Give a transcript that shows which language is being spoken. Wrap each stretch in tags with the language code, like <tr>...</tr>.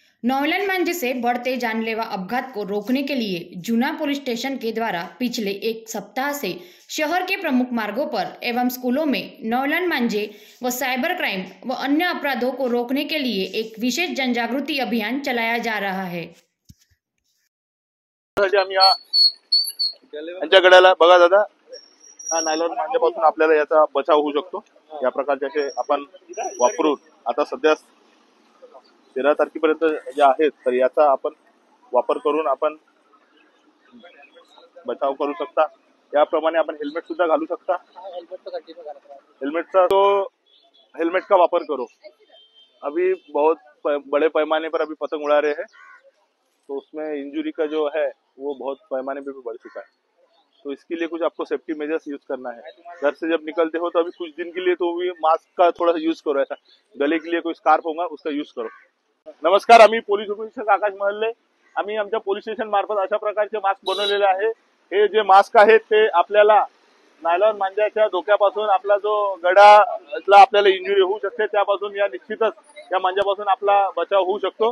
<hi>नौलन मांझे से बढ़ते जानलेवा अपघात को रोकने के लिए जूना पुलिस स्टेशन के द्वारा पिछले एक सप्ताह से शहर के प्रमुख मार्गों पर एवं स्कूलों में नौलन मांझे व साइबर क्राइम व अन्य अपराधों को रोकने के लिए एक विशेष जनजागृति अभियान चलाया जा रहा है।</hi> <mr>बघा दादा, नायलॉन मांजापासून आपल्याला याचा बचाव होऊ शकतो। या प्रकारचे असे आपण वापरून आता सध्या 13 तारखेपर्यंत जे आहेत तर याचा आपण वापर करून आपण बचाव करू शकता। याप्रमाणे आपण हेल्मेट सुद्धा घालू शकता।</mr> <hi>हेल्मेट का वापर करो। अभी बहुत बड़े पैमाने पर अभी पतंग उड़ा रहे हैं, तो उसमें इंजरी का जो है वो बहुत पैमाने पे भी बढ़ चुका है। तो इसके लिए कुछ आपको सेफ्टी मेजर्स यूज करना है। घर से जब निकलते हो तो अभी कुछ दिन के लिए तो भी मास्क का थोड़ा सा यूज करो। ऐसा गले के लिए कोई स्कार्फ होगा उसका यूज करो।</hi> <mr>नमस्कार, आम्ही पोलीस उपनिरीक्षक आकाश महल्ले, आम्ही आमच्या पोलीस स्टेशन मार्फत अशा प्रकारचे मास्क बनवलेले आहे। हे जे मास्क आहेत ते आपल्याला नायलॉन मांजाच्या धोक्यापासून, आपला जो गडाला आपल्याला इंजुरी होऊ शकते त्यापासून, या निश्चितच या मांजापासून आपला बचाव होऊ शकतो।</mr>